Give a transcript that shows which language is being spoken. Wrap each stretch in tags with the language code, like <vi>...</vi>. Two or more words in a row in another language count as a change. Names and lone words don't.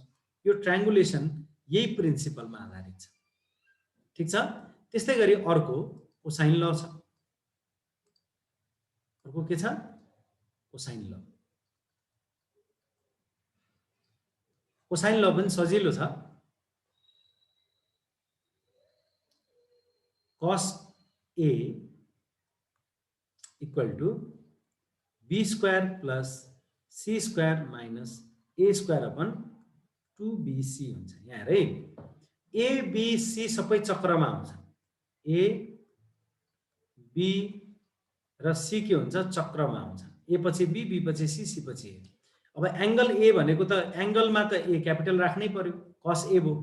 <ne>यो ट्रायंगुलेसन यही प्रिन्सिपलमा आधारित छ, ठीक छ। त्यस्तै गरी अर्को</ne> <en>cosine law</en> <ne>छ। अर्को के छ,</ne> <en>cosine law. cosine law</en> <ne>पनि सजिलो छ।</ne> <en>cos a equal to b square plus c square minus a square upon 2bc हुन्छ।</en> <ne>यहाँ हेर है, a b c सबै चक्रमा आउँछ। a b र c के हुन्छ, चक्रमा आउँछ। a पछि b, b पछि c, c पछि a। अब एंगल a भनेको त एंगलमा त a क्यापिटल राख्नै पर्यो, cos a भो।</ne>